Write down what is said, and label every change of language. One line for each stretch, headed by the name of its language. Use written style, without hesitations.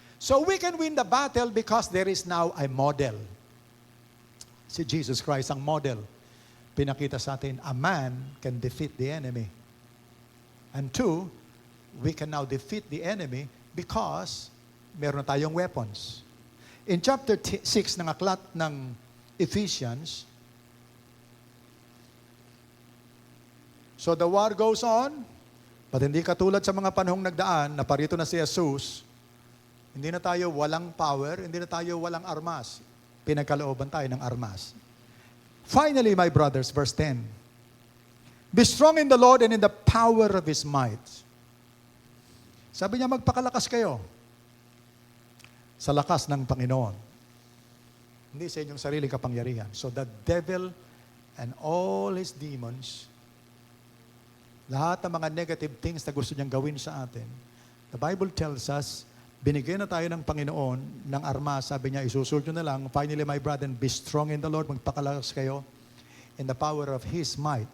English: So we can win the battle because there is now a model.
Filipino: Si Jesus Christ ang model. Pinakita sa atin,
English: a man can defeat the enemy. And two, we can now defeat the enemy because
Filipino: meron tayong
English: weapons.
Filipino: In chapter 6 ng aklat ng Ephesians,
English: so the war goes on,
Filipino: but hindi katulad sa mga panahong nagdaan na parito na si Jesus, hindi na tayo walang power, hindi na tayo walang armas. Pinagkalooban tayo ng armas.
English: Finally, my brothers, verse 10. Be strong in the Lord and in the power of His might.
Filipino: Sabi niya, magpakalakas kayo sa lakas ng Panginoon. Hindi sa inyong sariling kapangyarihan.
English: So the devil and all his demons,
Filipino: lahat ng mga negative things na gusto niyang gawin sa atin,
English: the Bible tells us,
Filipino: binigyan na tayo ng Panginoon ng armas. Sabi niya, isusunod nyo na lang.
English: Finally, my brethren, be strong in the Lord.
Filipino: Magpakalakas kayo
English: in the power of His might.